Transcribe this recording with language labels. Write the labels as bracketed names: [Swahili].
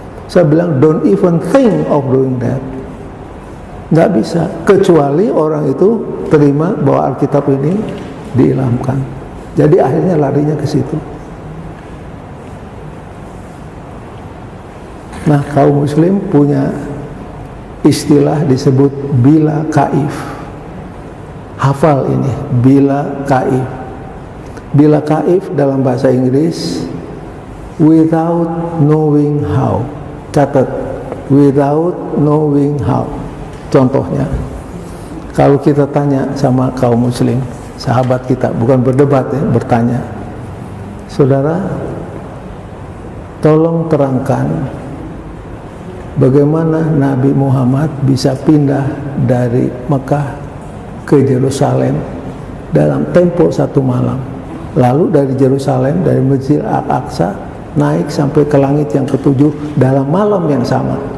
[Indonesian] Saya bilang, [English] don't even think of doing that. [Indonesian] Nggak bisa, kecuali orang itu terima bahwa Alkitab ini diilhamkan. Jadi akhirnya larinya ke situ. Nah, kaum muslim punya istilah disebut bila kaif. Hafal ini, bila kaif. Bila kaif dalam bahasa Inggris, [English] without knowing how. [Indonesian] Catat, [English] without knowing how. [Indonesian] Contohnya, kalau kita tanya sama kaum muslim, sahabat kita, bukan berdebat ya, bertanya, saudara, tolong terangkan bagaimana Nabi Muhammad bisa pindah dari Mekah ke Yerusalem dalam tempo 1 malam, lalu dari Yerusalem, dari Masjid Al-Aqsa naik sampai ke langit yang ke-7 dalam malam yang sama.